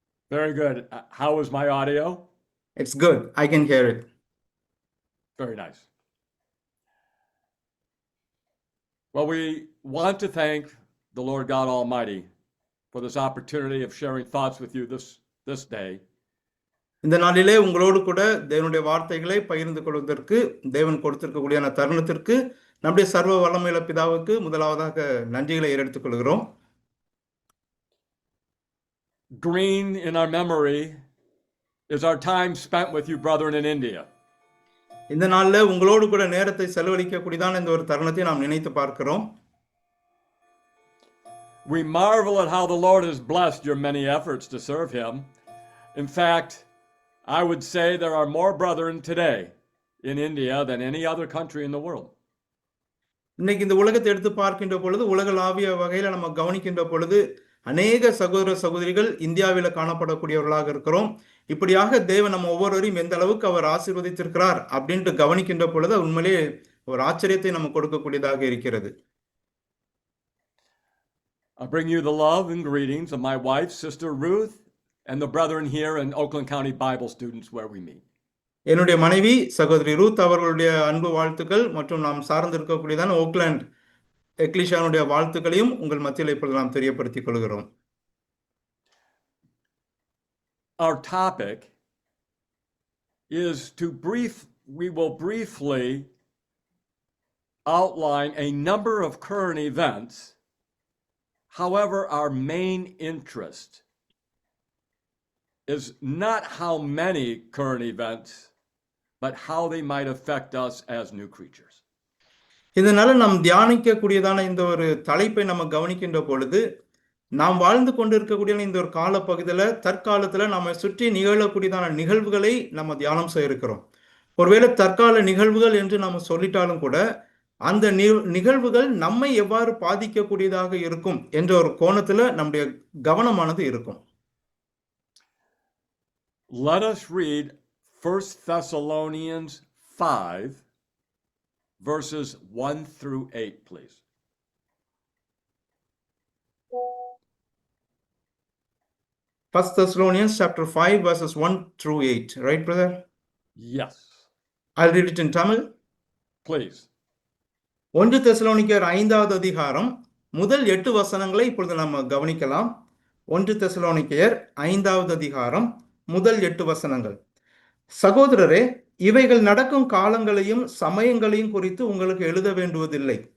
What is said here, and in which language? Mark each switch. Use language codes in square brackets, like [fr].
[en] Very good. How is my audio? It's good. I can hear it. Very nice. Well, we want to thank the Lord God Almighty for this opportunity of sharing thoughts with you this day. [ta] இந்த நாளிலே உங்களோடு கூட தேவனுடைய வார்த்தைகளை பகிர்ந்து கொள்வதற்கு தேவன் கொடுத்திருக்கக்கூடிய தருணத்திற்கு நம்முடைய சர்வ வல்லமையுள்ள பிதாவுக்கு முதலாவதாக நன்றிகளை ஏறெடுத்துக் கொள்கிறோம். [en] Green in our memory is our time spent with you, brethren, in India. [ta] இந்த நாள்ல உங்களோடு கூட நேரத்தை செலவழிக்கக்கூடியதான இந்த ஒரு தருணத்தை நாம் நினைத்து பார்க்கிறோம். [en] We marvel at how the Lord has blessed your many efforts to serve Him. In fact, I would say there are more brethren today in India than any other country in the world. [ta] இன்னைக்கு இந்த உலகத்தை எடுத்து பார்க்கின்ற பொழுது உலகளாவிய வகையில நம்ம கவனிக்கின்ற பொழுது அநேக சகோதர சகோதரிகள் இந்தியாவில காணப்படக்கூடியவர்களாக இருக்கிறோம். இப்படியாக தேவன் நம்ம ஒவ்வொருவரையும் எந்த அளவுக்கு அவர் ஆசீர்வதித்திருக்கிறார் அப்படின்ட்டு கவனிக்கின்ற பொழுது உண்மையிலே ஒரு ஆச்சரியத்தை நம்ம கொடுக்கக்கூடியதாக இருக்கிறது. [en] I bring you the love and greetings of my wife, Sister Ruth, and the brethren here in Oakland County Bible Students where we meet. [ta] என்னுடைய மனைவி சகோதரி ரூத் அவர்களுடைய அன்பு வாழ்த்துக்கள் மற்றும் நாம் சார்ந்திருக்கக்கூடியதான ஓக்லாண்ட் எக்லிஷானுடைய வாழ்த்துக்களையும் உங்கள் மத்தியில் இப்பொழுது நாம் தெரியப்படுத்திக் கொள்கிறோம். [en] Our topic is we will briefly outline a number of current events. However, our main interest is not how many current events, but how they might affect us as new creatures. [ta] இதனால நாம் தியானிக்கக்கூடியதான இந்த ஒரு தலைப்பை நம்ம கவனிக்கின்ற பொழுது நாம் வாழ்ந்து கொண்டிருக்கக்கூடிய இந்த ஒரு கால பகுதியில் தற்காலத்தில் நம்ம சுற்றி நிகழக்கூடியதான நிகழ்வுகளை நம்ம தியானம் செய்ய இருக்கிறோம். ஒருவேளை தற்கால நிகழ்வுகள் என்று நம்ம சொல்லிட்டாலும் கூட அந்த நிகழ்வுகள் நம்மை எவ்வாறு பாதிக்கக்கூடியதாக இருக்கும் என்ற ஒரு கோணத்துல நம்முடைய கவனமானது இருக்கும். [en] Let us read 1 Thessalonians 5 verses 1 through 8, please. First Thessalonians chapter 5 verses 1 through 8, right, brother? Yes. I'll read it in Tamil. Please. [ta] 1 தெசலோனிக்கேயர் 5வது அதிகாரம் முதல் 8 வசனங்களை இப்பொழுது நம்ம கவனிக்கலாம். 1 தெசலோனிக்கேயர் 5வது அதிகாரம் முதல் 8 வசனங்கள். சகோதரரே, இவைகள் நடக்கும் காலங்களையும் சமயங்களையும் குறித்து உங்களுக்கு எழுத வேண்டுவதில்லை.